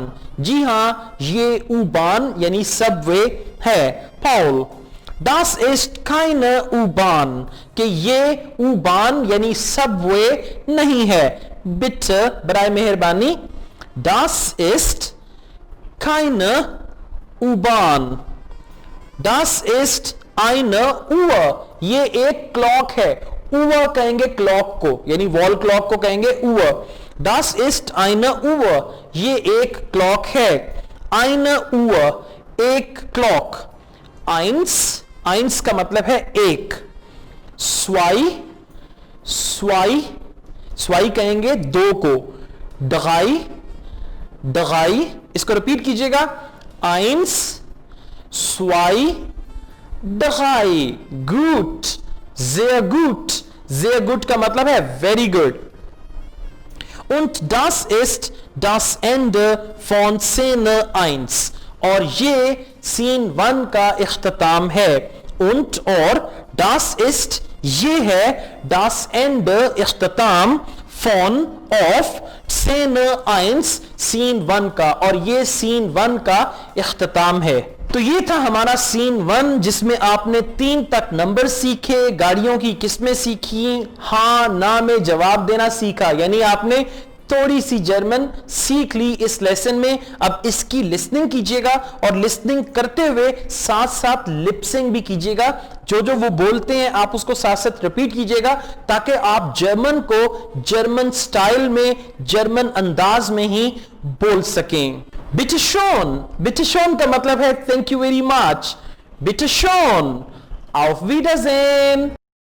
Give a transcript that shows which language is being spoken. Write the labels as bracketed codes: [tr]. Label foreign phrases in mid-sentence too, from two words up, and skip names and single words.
[ur] جی ہاں یہ U-Bahn یعنی سب وے ہے. Paul [de] Das ist keine U-Bahn [ur] کہ یہ U-Bahn یعنی سب وے نہیں ہے. Bitte برائے مہربانی. [de] Das ist keine U-Bahn. Das ist eine Uhr. [ur] یہ ایک کلاک ہے۔ Uhr کہیں گے کلاک کو یعنی [en] wall clock [ur] کو کہیں گے Uhr. [de] Das ist eine Uhr. [ur] یہ ایک کلاک ہے. [de] Eine Uhr [ur] ایک کلاک. Eins کا مطلب ہے ایک. स्वाई کہیں گے دو کو. drei اس کو ریپیٹ کیجیے گا. [de] eins zwei drei. gut. sehr gut [ur] کا مطلب ہے [en] very good. [de] und das ist das Ende von Szene 1. [ur] اور یہ سین 1 کا اختتام ہے. und और [de] das ist [ur] یہ ہے [de] das Ende [ur] اختتام [de] von of Szene 1 [ur] سین 1 کا اور یہ سین 1 کا اختتام ہے. تو یہ تھا ہمارا سین 1 جس میں آپ نے 3 تک نمبر سیکھے. گاڑیوں کی قسمیں سیکھی۔ ہاں نا میں جواب دینا سیکھا یعنی آپ نے تھوڑی سی جرمن سیکھ لی اس لیسن میں. اب اس کی لسننگ کیجیے گا اور لسننگ کرتے ہوئے ساتھ ساتھ لپ سنگ بھی کیجیے گا. جو جو وہ بولتے ہیں آپ اس کو ساتھ ساتھ ریپیٹ کیجیے گا تاکہ آپ جرمن کو [en] German style [ur] میں جرمن انداز میں ہی بول سکیں. [de] Bitte schön [ur] کا مطلب ہے [en] thank you very much. [de] Bitte schön. auf Wiedersehen.